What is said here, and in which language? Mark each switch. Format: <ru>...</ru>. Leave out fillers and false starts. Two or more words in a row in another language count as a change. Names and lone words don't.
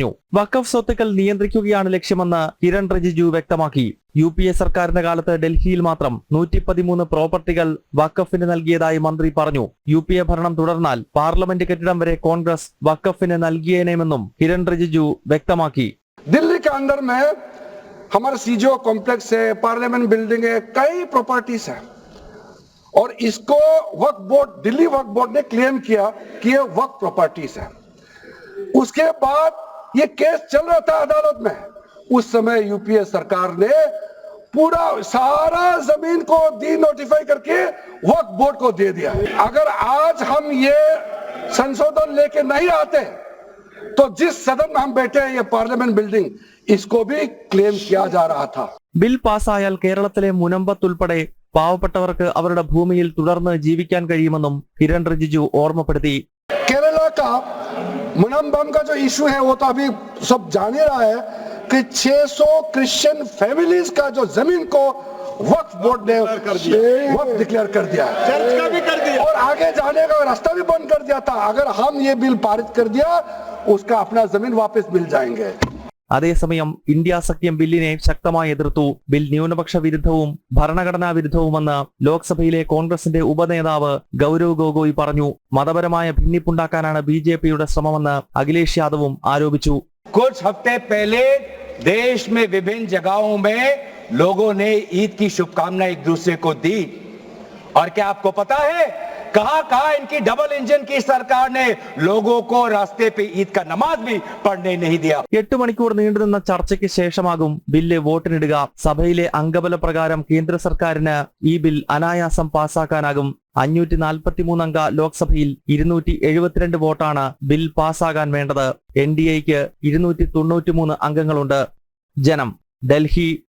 <ml>വഖഫ് സ്വത്തുക്കൾ നിയന്ത്രിക്കുകയാണ് ലക്ഷ്യമെന്ന് കിരൺ റിജിജു വ്യക്തമാക്കി. UPA സർക്കാരിന്റെ കാലത്ത് ഡൽഹിയിൽ മാത്രം 113 പ്രോപ്പർട്ടികൾ വഖഫിന് നൽകിയതായി മന്ത്രി പറഞ്ഞു. UPA ഭരണം തുടർന്നാൽ പാർലമെന്റ് കെട്ടിടം വരെ കോൺഗ്രസ് വഖഫിന് നൽകിയേനെമെന്നും കിരൺ റിജിജു വ്യക്തമാക്കി.</ml> <hi>दिल्ली के अंदर में हमारा</hi> <en>CGO complex</en> <hi>है,</hi> <en>parliament building</en> <hi>है, कई प्रॉपर्टीज है और इसको वक्फ बोर्ड, दिल्ली वक्फ बोर्ड ने क्लेम किया कि ये वक्फ प्रॉपर्टीज है। उसके बाद ये केस चल रहा था अदालत में। उस समय यूपीए सरकार ने पूरा सारा जमीन को डी नोटिफाई करके वक्फ बोर्ड को दे दिया। अगर आज हम ये संशोधन लेके नहीं आते तो जिस सदन में हम बैठे हैं, ये</hi> <en>parliament building,</en> <hi>इसको भी क्लेम किया जा रहा था।</hi> <ml>ബിൽ പാസ്സായാൽ കേരളത്തിലെ മുനമ്പത്തുൾപ്പെടെ പാവപ്പെട്ടവർക്ക് അവരുടെ ഭൂമിയിൽ തുടർന്ന് ജീവിക്കാൻ കഴിയുമെന്നും കിരൺ റിജിജു ഓർമ്മപ്പെടുത്തി.</ml> <hi>केरला का मुनम्बम का जो इशू है वो तो अभी सब जान ही रहा है कि 600</hi> <en>Christian families</en> <hi>का जो जमीन को वक्फ बोर्ड ने वक्फ डिक्लेयर कर दिया, चर्च का भी कर दिया और आगे जाने का रास्ता भी बंद कर दिया था। अगर हम ये बिल पारित कर दिया, उसका अपना जमीन वापस मिल जाएंगे।</hi> <ml>അതേസമയം ഇന്ത്യ സഖ്യം ബില്ലിനെ ശക്തമായി എതിർത്തു. ബിൽ ന്യൂനപക്ഷ വിരുദ്ധവും ഭരണഘടനാ വിരുദ്ധവുമെന്ന് ലോക്സഭയിലെ കോൺഗ്രസിന്റെ ഉപനേതാവ് ഗൗരവ് ഗൊഗോയ് പറഞ്ഞു. മതപരമായ ഭിന്നിപ്പുണ്ടാക്കാനാണ് BJPയുടെ ശ്രമമെന്ന് അഖിലേഷ് യാദവും ആരോപിച്ചു.</ml> <hi>कुछ हफ्ते पहले देश में विभिन्न जगहों में लोगों ने ईद की शुभकामनाएं एक दूसरे को दी और क्या आपको पता है कहां इनकी</hi> <en>double engine</en> <hi>की सरकार ने लोगों को रास्ते पे ईद का नमाज भी पढ़ने नहीं दिया.</hi> <ml>8 മണിക്കൂർ നീണ്ടുനിന്ന ചർച്ചയ്ക്ക് ശേഷമാകും ബില്ല് വോട്ടിനിടുക. സഭയിലെ അംഗബല പ്രകാരം കേന്ദ്ര സർക്കാരിന് ഈ ബിൽ അനായാസം പാസാക്കാനാകും. 543 അംഗ ലോക്സഭയിൽ 272 വോട്ടാണ് ബിൽ പാസ്സാകാൻ വേണ്ടത്. NDAയ്ക്ക് 293 അംഗങ്ങളുണ്ട്. ജനം, ഡൽഹി.</ml>